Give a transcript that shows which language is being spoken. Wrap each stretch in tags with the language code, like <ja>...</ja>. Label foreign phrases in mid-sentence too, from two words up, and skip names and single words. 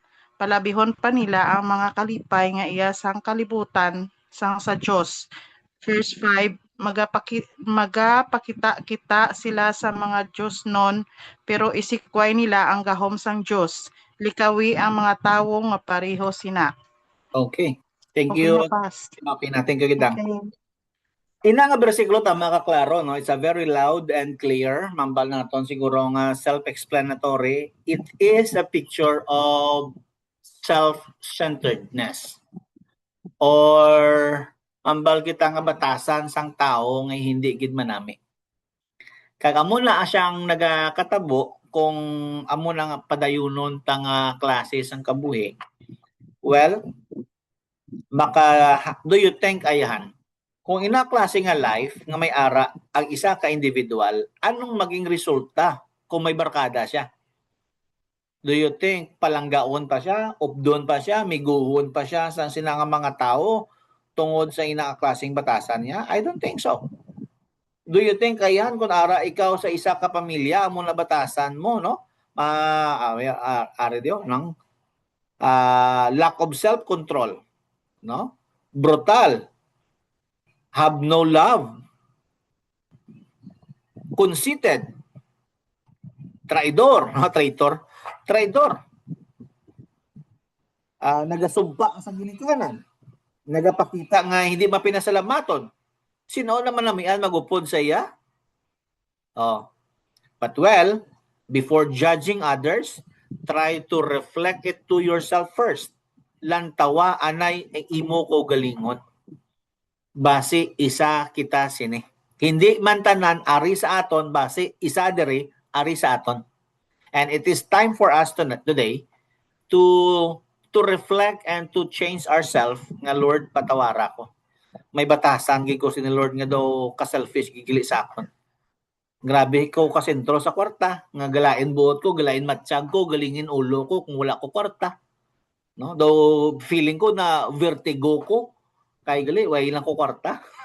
<hil>Palabihon pa nila ang mga kalipay nga iya sang kalibutan sang sa Dios. Verse 5, magapakita kita sila sa mga Diyos non, pero isikway nila ang gahom sang Diyos. Likawi ang mga tawo nga pareho sina.</hil> <en>Okay. Thank Okay you. na, pass. Okay na, thank you gidang. Okay.</en> <hil>Ina nga bersikulo tama ka klaro, no?</hil> <en>It's a very loud and clear.</en> <hil>Mambal naton siguro nga self-explanatory.</hil> <en>It is a picture of self-centeredness.</en> <hil>Or mambal kita nga batasan sang tao nga hindi gid manami. Kag amo na siyang nagakatabo kung amo na nga padayunon tanga klase sang kabuhi.</hil> <en>Well, do you think ayahan?</en> <hil>Kung ina klase nga life nga may ara ang isa ka individual, anong maging resulta kung may barkada siya?</hil> <en>Do you think</en> <hil>palanggaon pa siya, updon pa siya, miguhon pa siya sa sinanga mga tao tungod sa ina klaseng batasan niya?</hil> <en>I don't think so. Do you think</en> <hil>ayan kung ara ikaw sa isa ka pamilya amo na batasan mo, no?</hil> <en>Lack of self-control, no? Brutal. Have no love. Conceited.</en> <hil>Traidor. Traidor. Nagasumpa sa ginikanan. Nagapakita nga hindi mapinasalamaton. Sino naman namian magupod sa iya?</hil> <en>But well, before judging others, try to reflect it to yourself first.</en> <hil>lantawa anay imo ko galingon. Base isa kita sini. Hindi man tanan ari sa aton base isa diri ari sa aton.</hil> <en>And it is time for us today to reflect and to change ourselves</en> <hil>nga Lord patawara ko. May batasan gid ko si Lord nga daw ka-selfish gigili sa akon. Grabe ko kasentro sa kwarta, nga galain buot ko, galain matsyag ko, galingin ulo ko kung wala ko kwarta. No? Though feeling ko na vertigo ko, kay gali, way lang ko kwarta.</hil>